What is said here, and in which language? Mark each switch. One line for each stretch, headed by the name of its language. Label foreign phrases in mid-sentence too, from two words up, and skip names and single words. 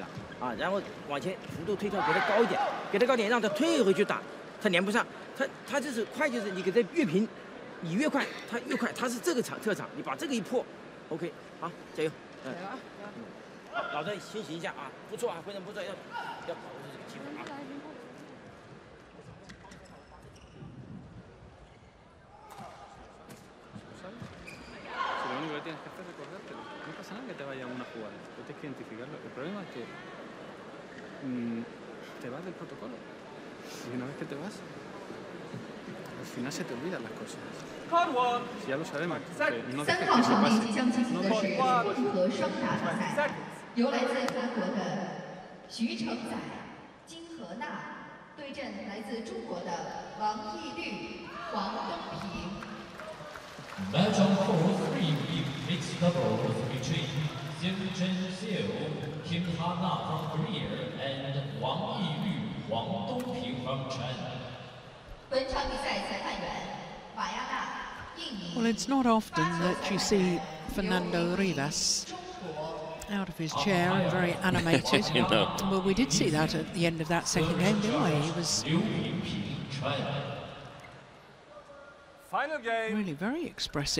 Chinese: 啊，然后往前幅度推跳，给他高一点，让他退回去打，他连不上，他就是快，就是你给他越平，你越快，他越快，他是这个特长，你把这个一破 ，OK， 好，加油，加油啊！好，老郑休息一下啊，不错啊，非常不错，要把握住这个机会啊。
Spanish: Lo único que tienes que hacer es recordártelo. No pasa nada que te vaya una jugada. Tú tienes que identificarlo. El problema es que te vas del protocolo. Y una vez que te vas, al final se te olvidan las cosas. Si ya lo sabemos, no dejes que eso pase. No dejes.
Chinese: 由来自韩国的徐承载、金荷娜对阵来自中国的王懿律、黄东平。
English: Match on court 3 mixed doubles between Xian Zhenxiu, Kim Ha-na from Korea, and Wang Yilü, Wang Dongping from China.
Chinese: 本场比赛裁判员马亚娜，印尼。
English: Well, it's not often that you see Fernando Rivas out of his chair and very animated. You know. Well, we did see that at the end of that second game, didn't we? He was Liu Yingping, China. Final game. really very expressive.